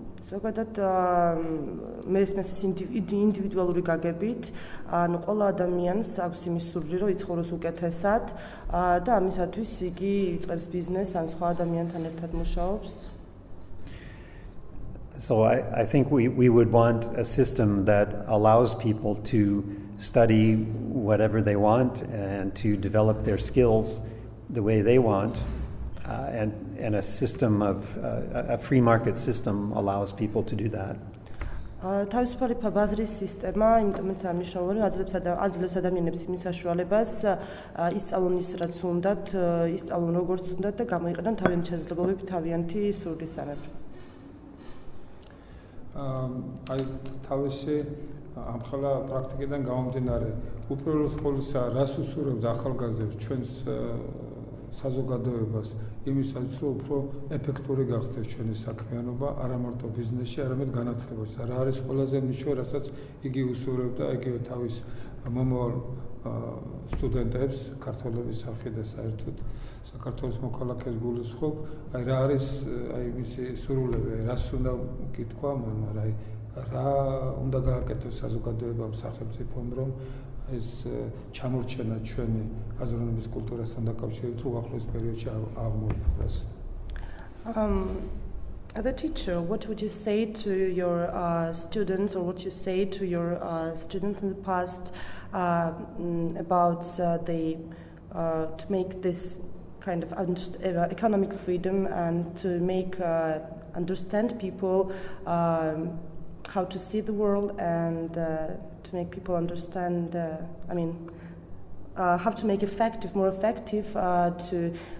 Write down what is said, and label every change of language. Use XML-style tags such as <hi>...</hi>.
<ka>ზოგადად მე ეს ინდივიდუალური გაგებით, ანუ ყველა ადამიანს აქვს იმის სურვილი, რომ იცხოვროს უკეთესად და ამისათვის იგი იწყებს ბიზნესს ან სხვა ადამიანთან ერთად მუშაობს.</ka> <en>So I think we would want a system that allows people to study whatever they want and to develop their skills the way they want. And a system of a free market system allows people to do that.</en> <ka>თავისუფალი ბაზრის სისტემა, იმიტომაც ამნიშნული, აძლევს ადამიანებს იმის საშუალებას ისწავლონ ის რაც უნდათ, ისწავლონ როგორც უნდათ და გამოიყენონ თავიანთი შესაძლებლობები, თავიანთი სურვილისამებრ. აი თავისი ამხელა პრაქტიკიდან გამომდინარე, უპირველეს ყოვლისა რას უსურვებთ ახალგაზრდებს ჩვენს საზოგადოებას იმისაც რომ უფრო ეფექტური გახდეს ჩვენი საქმიანობა არა მარტო ბიზნესში, არამედ განათლებაში. რა არის ყველაზე მნიშვნელოვანი, რასაც იგი უსურვებდა იგივე თავის მომავალ სტუდენტებს, ქართველების სახით და საერთოდ საქართველოს მოქალაქეს გულისხმობ, აი რა არის აი მისი სურვილები, რას უნდა გითქვა მან, მაგრამ რა უნდა გააკეთოს საზოგადოებამ, სახელმწიფომ, რომ ეს ჩამორჩენა ჩვენი აზროვნების კულტურასთან დაკავშირებით უახლოეს პერიოდში აღმოიფხვრას.</ka> <en>As a teacher, what would you say to your students, or what you say to your students in the past about to make this kind of economic freedom and to make understand people how to see the world and to make people understand, how to make more effective to</en>